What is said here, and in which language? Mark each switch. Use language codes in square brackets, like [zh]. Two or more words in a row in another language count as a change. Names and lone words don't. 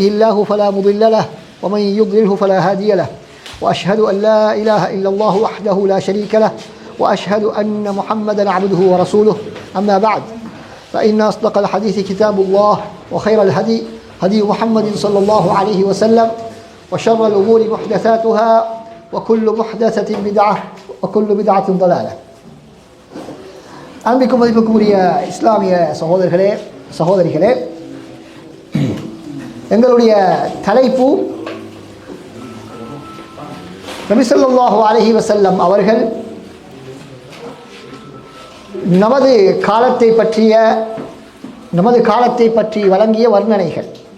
[ar] الله فلا مضل له ومن يضلله فلا هادي له وأشهد أن لا إله إلا الله وحده لا شريك له وأشهد أن محمدا عبده ورسوله أما بعد فإن أصدق الحديث كتاب الله وخير الهدي هدي محمد صلى الله عليه وسلم وشر الأمور محدثاتها وكل محدثة بدعة وكل بدعة ضلالة. [ta] அன்பிற்கும் மதிப்புக்கும் உரிய இஸ்லாமிய சகோதரர்களே சகோதரிகளே, எங்களுடைய தலைப்பு நபி [ar] صلى الله عليه وسلم [ta] அவர்கள் நமது காலத்தை பற்றி வழங்கிய வர்ணனைகள்.